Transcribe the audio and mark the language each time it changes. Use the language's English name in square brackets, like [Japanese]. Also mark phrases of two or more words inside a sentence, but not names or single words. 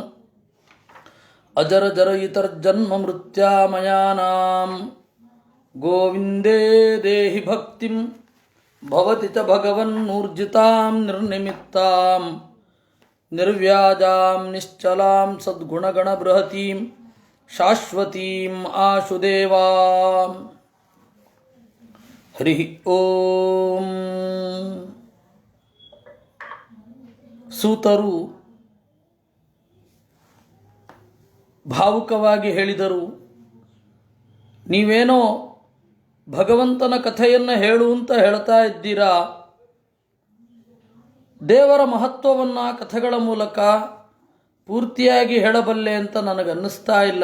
[Sanskrit] अजरजरयितर्जन्ममृत्यामयानां गोविन्दे देहि भक्तिं भवति च भगवन्नूर्जितां निर्निमित्तां निर्व्याजां निश्चलां सद्गुणगणबृहतीं शाश्वतीम् आशुदेवाम्। हरि ಓಂ. [Kannada] ಸೂತರು ಭಾವುಕವಾಗಿ ಹೇಳಿದರು, ನೀವೇನೋ ಭಗವಂತನ ಕಥೆಯನ್ನು ಹೇಳು ಅಂತ ಹೇಳ್ತಾ ಇದ್ದೀರಾ, ದೇವರ ಮಹತ್ವವನ್ನು ಕಥೆಗಳ ಮೂಲಕ ಪೂರ್ತಿಯಾಗಿ ಹೇಳಬಲ್ಲೆ ಅಂತ ನನಗನ್ನಿಸ್ತಾ ಇಲ್ಲ.